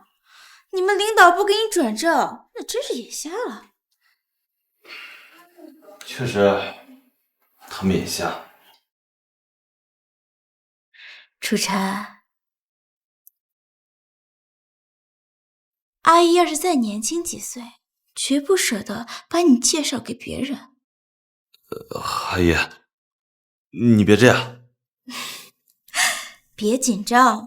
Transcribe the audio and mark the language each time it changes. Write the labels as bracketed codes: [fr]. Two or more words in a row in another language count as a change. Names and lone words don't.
[zh] 你們領導不給你轉正，那真是眼瞎了。確實，他們眼瞎。楚晨，阿姨要是再年輕幾歲，絕不捨得把你介紹給別人。阿姨，你別這樣。別緊張。